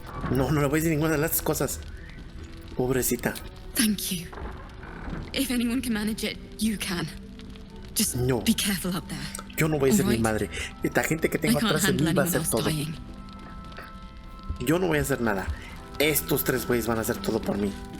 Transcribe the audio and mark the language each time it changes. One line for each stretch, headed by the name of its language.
Spanish: No le voy a decir ninguna de las cosas. Pobrecita.
English: Thank you. If anyone can manage it, you can. Just be careful up there.
Spanish: Yo no voy a ser mi madre. Esta gente que tengo atrás de mí va a hacer todo. Yo no voy a hacer nada. Estos tres güeyes van a hacer todo por mí.